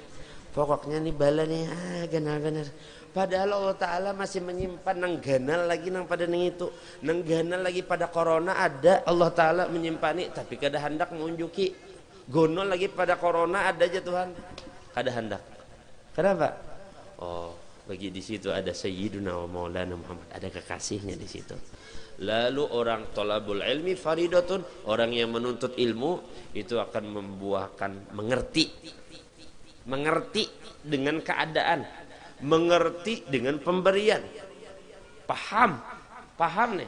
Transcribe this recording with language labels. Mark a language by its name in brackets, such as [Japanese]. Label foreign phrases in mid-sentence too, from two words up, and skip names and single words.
[Banjar] Pokoknya nih bala nih ganar-ganar. Padahal Allah Ta'ala masih menyimpan nang ganal lagi nang pada nang itu. Nang ganal lagi pada corona ada Allah Ta'ala menyimpani. Tapi kada hendak mengunjuki. Gonol lagi pada corona ada aja Tuhan. Kada hendak. Kenapa? Oh, bagi di situ ada [Arabic] Sayyiduna wa Maulana [Banjar] Muhammad. [Indonesian] Ada kekasihnya di situ. Lalu orang [Arabic] tolabul ilmi faridatun. [Indonesian] Orang yang menuntut ilmu itu akan membuahkan mengerti. Mengerti dengan keadaan. Mengerti dengan pemberian, paham nih.